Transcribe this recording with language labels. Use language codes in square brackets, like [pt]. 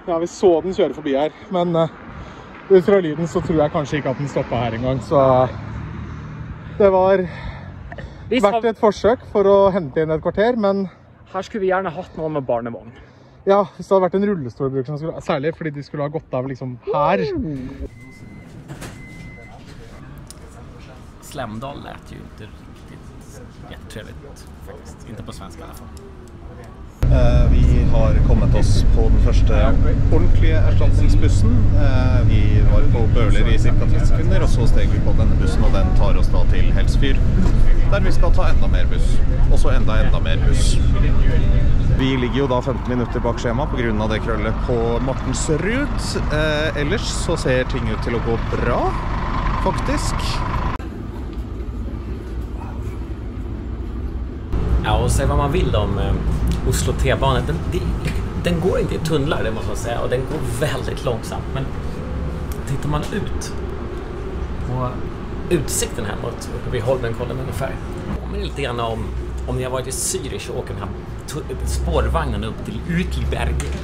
[no] Ja, vi så den kjøre forbi her, men ut fra lyden så tror jeg kanskje ikke at den stoppet her engang, så det var verdt et forsøk for å hente inn et kvarter, men her skulle vi gjerne hatt noen med barnevogn. Ja, hvis det hadde vært en rullestolbruker, særlig fordi de skulle ha gått av liksom her. [sv] Slemdal lät ju inte riktigt jättetrevligt faktiskt. Inte på svenska I alla fall. [no] Vi har kommet oss på den første ordentlige erstatningsbussen. Vi var på Bøler I cirka 30 sekunder, og så steg vi på denne bussen, og den tar oss da til Helsfyr, der vi skal ta enda mer buss, og så enda mer buss. Vi ligger jo da 15 minutter bak skjema på grunn av det krøllet på Mortensrud. Ellers så ser ting ut til å gå bra, faktisk. må si hva man vil om Oslo T-bane. [sv] Den går inte i tunnlar, det måste man säga. Och den går väldigt långsamt. Men tittar man ut på utsikten här mot uppe vid Holmenkollen ungefär. Men lite grann om ni har varit i Zürich och åker den här spårvagnen upp till Uetliberg.